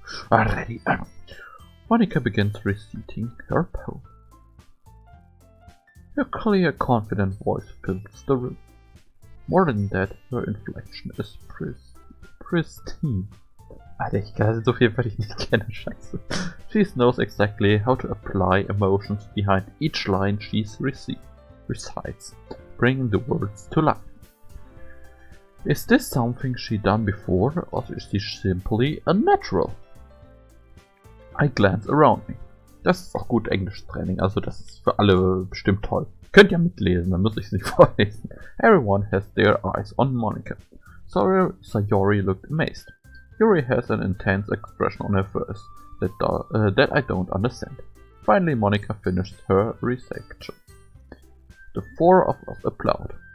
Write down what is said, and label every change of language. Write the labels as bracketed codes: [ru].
[en] Already. Monika begins reciting her poem. Her clear, confident voice fills the room. More than that, her inflection is pristine. [de] Alter, ich kann so viel, weil ich nicht kenne, scheiße. [en] She knows exactly how to apply emotions behind each line she recites, bringing the words to life. Is this something she done before, or is she simply a natural? I glance around me. [de] Das ist auch gut Englisch-Training, also das ist für alle bestimmt toll. Könnt ihr mitlesen, dann muss ich es nicht vorlesen. [en] Everyone has their eyes on Monika. Sayori looked amazed. Yuri has an intense expression on her face that I don't understand. Finally, Monika finished her recitation. The four of us applaud.